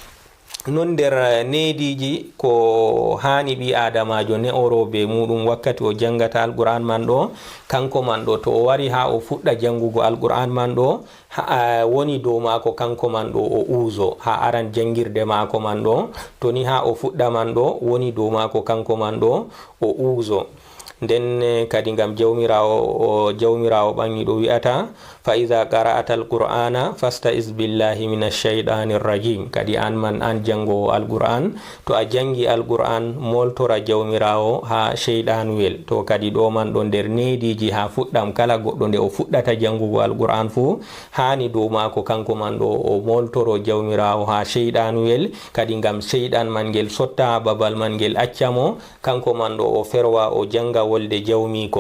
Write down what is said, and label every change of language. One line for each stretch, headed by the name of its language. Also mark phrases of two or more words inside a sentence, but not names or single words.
Fula: non nder nediji ko hani ɓi adamajo ne oro be muɗum wakkati o jangata alquran man ɗo, kanko man ɗo to o wari ha o fuɗɗa jangugo alquran man ɗo woni dow mako kanko man ɗo o uzo ha aran jangirde mako man ɗo, to ni ha o fuɗɗa man ɗo woni dow mako kanko man ɗo o uzo. nden kadi ngam jawmirawo ɓangi ɗo wi'ata
Arabic: فإذا قرأت القرآن فاستعذ بالله من الشيطان الرجيم.
Fula: kadi an man an jangowo alqur'an to a jangi alqur'an moltora jawmirawo ha shaytanuyel. to kadi ɗo man ɗo nder nediji ha fuɗɗam kala goɗɗo nde o fuɗɗata jangugo alqur'an fu hani dow mako kanko man ɗo o moltoro jawmirawo ha shaytanuyel, kadi ngam shaytan man ngel sotta ha babal man ngel accamo, kanko man ɗo o ferwa o janga wolde jawmiko.